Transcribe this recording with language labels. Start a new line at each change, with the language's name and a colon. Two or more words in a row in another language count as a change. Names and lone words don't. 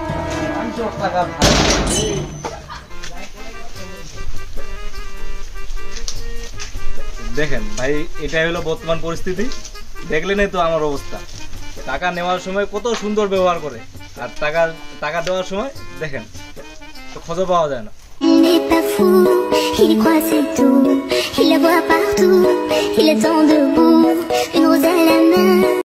Bangla: মানুষের টাকা দেখেন ভাই, এটাই হলো বর্তমান পরিস্থিতি। দেখলেনই তো আমার অবস্থা। টাকা নেওয়ার সময় কত সুন্দর ব্যবহার করে, আর টাকা দেওয়ার সময় দেখেন তো খোঁজও পাওয়া যায় না।
French: Il n'est pas fou, il y croit c'est tout, il la voit partout, il est temps debout, une rose à la main.